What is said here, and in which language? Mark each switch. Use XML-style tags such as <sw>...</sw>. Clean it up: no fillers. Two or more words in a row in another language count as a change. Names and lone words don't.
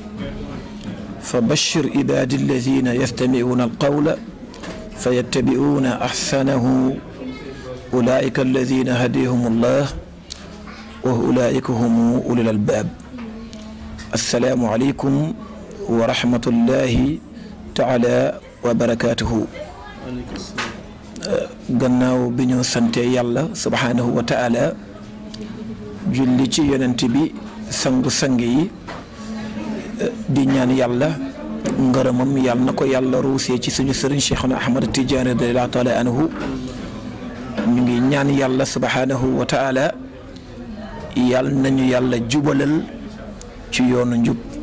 <ar>فبشر عبادي الذين يستمعون القول فيتبعون أحسنه أولئك الذين هديهم الله وأولئك هم أولي الألباب السلام عليكم ورحمة الله تعالى وبركاته</ar> <wo>gannaaw bi ñu sante yàlla</wo> <ar>سبحانه وتعالى</ar> <wo>julli ci yonent bi sangu-sang yi di ñaan yàlla ngërëmam yàlla na ko yàlla ruusee ci suñu sëriñ Cheikhuna Ahmad Tidiane</wo> <ar>رضي الله تعالى عنه</ar> <wo>ñu ngi ñaan yàlla subhanahu wa taala yàlla nañu yàlla jubalal ci yoonu njub</wo>